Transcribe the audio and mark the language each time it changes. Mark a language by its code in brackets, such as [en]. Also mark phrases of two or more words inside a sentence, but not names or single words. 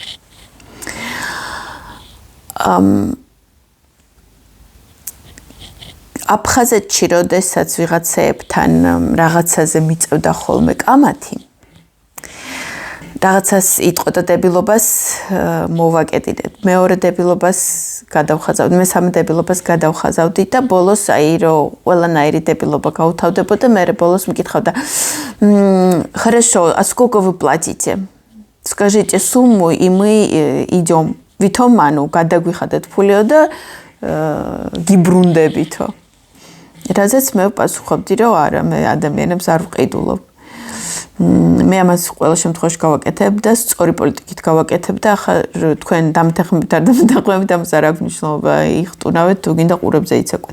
[ka] აფხაზეთში როდესაც ვიღაცებთან რაღაცაზე მიწევდა ხოლმე კამათი, რაღაცას იტყოდა დებილობას მოვაკეტინეთ. მეორე დებილობას გადავხაზავდი, მესამე დებილობას გადავხაზავდი და ბოლოს აი რომ ყველანაირი დებილობა გაუთავდებოდა, მე ბოლოს მკითხავდა: [ru] "Хорошо, а сколько вы платите? Скажите сумму, и мы идем. [ka] ვითომ ანუ გადაგვიხადეთ ფულიო და გიბრუნდებითო." რაზეც მე ვპასუხობდი, რომ არა, მე ადამიანებს არ ვყიდულობ. მე ამას ყველა შემთხვევაში გავაკეთებ და სწორი პოლიტიკით გავაკეთებ და ახლა თქვენ დამთანხმებით არ დამთანხმებით ამას არ აქვს მნიშვნელობა, იხტუნავეთ თუ გინდა ყურებზე იცეკვეთ.